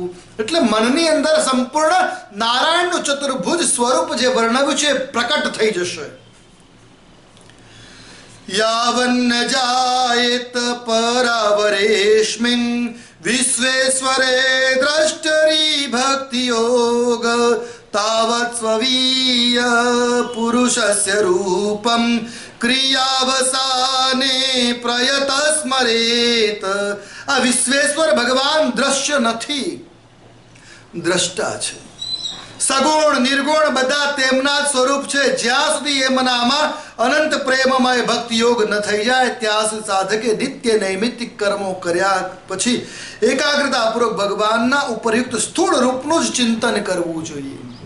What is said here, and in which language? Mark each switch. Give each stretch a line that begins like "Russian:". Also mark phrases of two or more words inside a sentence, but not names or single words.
Gujarati: એટલે મનની અંદર સંપૂર્ણ નારાયણનું ચતુર્ભુજ સ્વરૂપ જે વર્ણવ્યું છે પ્રકટ થઈ જશે.
Sanskrit: યાવન્ન જાયેત પરાવરેસ્મિન વિશ્વેશ્વરે દ્રષ્ટરી ભક્તિ યોગ तावत् स्ववीय पुरुषस्य रूपं क्रियावसाने प्रयत स्मरेत.
Gujarati: આ વિશ્વેશ્વર ભગવાન દ્રશ્ય નથી, દ્રષ્ટા છે. સગુણ નિર્ગુણ બધા તેમના જ સ્વરૂપ છે. જ્યાં સુધી એમનામાં અનંત પ્રેમમય ભક્તિ યોગ ન થઈ જાય ત્યાં સુધી સાધકે નિત્ય નૈમિત્તિક કર્મો કર્યા પછી એકાગ્રતાપૂર્વક ભગવાનના ઉપરયુક્ત સ્થૂળ રૂપનું જ ચિંતન કરવું જોઈએ.